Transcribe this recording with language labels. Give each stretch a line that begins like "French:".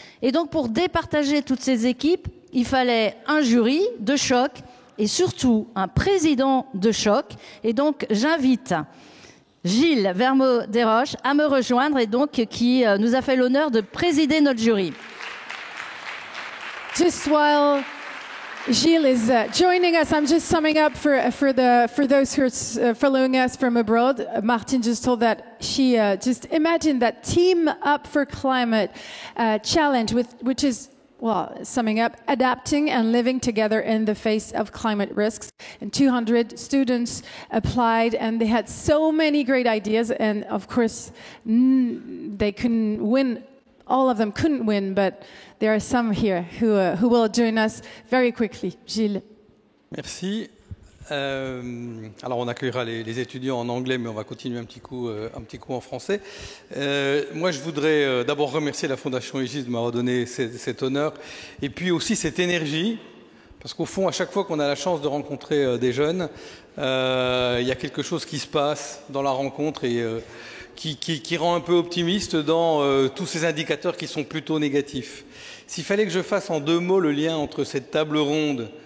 French: Et donc, pour départager toutes ces équipes, il fallait un jury de choc et surtout un président de choc. Et donc, j'invite Gilles Vermeaux-Desroches à me rejoindre et donc qui nous a fait l'honneur de présider notre jury.
English: Just while Gilles is joining us, I'm just summing up for those who are following us from abroad. Martine just told that she just imagined that Team Up for Climate challenge, which is, well, summing up, adapting and living together in the face of climate risks. And 200 students applied, and they had so many great ideas. And of course, they couldn't win. All of them couldn't win, but there are some here who will join us very quickly. Gilles.
French: Merci. Alors on accueillera les étudiants en anglais, mais on va continuer un petit coup en français. Moi, je voudrais d'abord remercier la Fondation Aegis de m'avoir donné cet honneur, et puis aussi cette énergie, parce qu'au fond, à chaque fois qu'on a la chance de rencontrer des jeunes, il y a quelque chose qui se passe dans la rencontre et qui rend un peu optimiste dans tous ces indicateurs qui sont plutôt négatifs. S'il fallait que je fasse en 2 mots le lien entre cette table ronde